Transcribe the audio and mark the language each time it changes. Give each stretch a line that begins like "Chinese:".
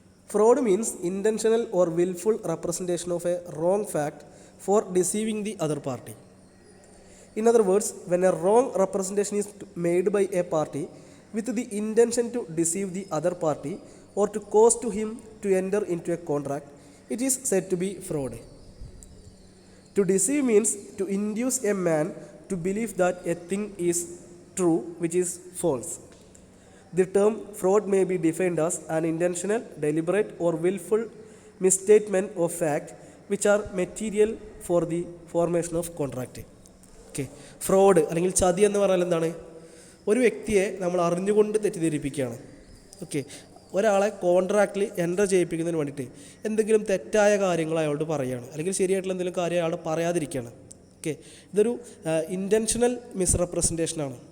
English: Fraud means intentional or wilful representation of a wrong fact for deceiving the other party. In other words, when a wrong representation is made by a party with the intention to deceive the other party or to cause to him to enter into a contract, it is said to be fraud. To deceive means to induce a man to believe that a thing is true which is false. The term fraud may be defined as an intentional, deliberate or willful misstatement of fact which are material for the formation of contract.
Malayalam: Okay, fraud അല്ലെങ്കിൽ ചതി എന്ന് പറഞ്ഞാൽ എന്താണ്? ഒരു വ്യക്തിയെ നമ്മൾ അറിഞ്ഞുകൊണ്ട് തെറ്റിദ്ധരിപ്പിക്കുകയാണ്. Okay, ഒരാളെ കോൺട്രാക്റ്റിൽ എൻ്റർ ചെയ്യിപ്പിക്കുന്നതിന് വേണ്ടിയിട്ട് എന്തെങ്കിലും തെറ്റായ കാര്യങ്ങൾ അയാളോട് പറയുകയാണ്, അല്ലെങ്കിൽ ശരിയായിട്ടുള്ള എന്തെങ്കിലും കാര്യം അയാളോട് പറയാതിരിക്കുകയാണ്. ഓക്കെ, ഇതൊരു ഇൻറ്റൻഷണൽ മിസ്റെപ്രസെൻറ്റേഷനാണ്.